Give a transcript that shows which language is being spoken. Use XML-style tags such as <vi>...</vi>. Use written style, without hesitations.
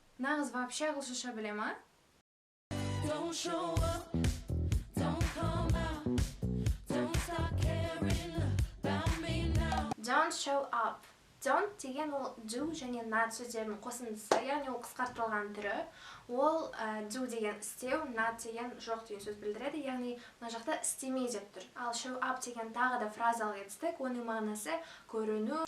<kk>Нағыз вообще ағылшынша біле ма?</kk> <en>Don't show up, don't come out. Don't show up.</en> <kk>Don't деген ол do және not сөздерінің қосындысы, яғни ол қысқартылған түрі. Ол do деген істеу, not деген жоқ деген сөз білдіреді, яғни мына жақта істемей деп тұр. Ал show up деген тағы да фразалық етістік, оның мағынасы көріну.</kk>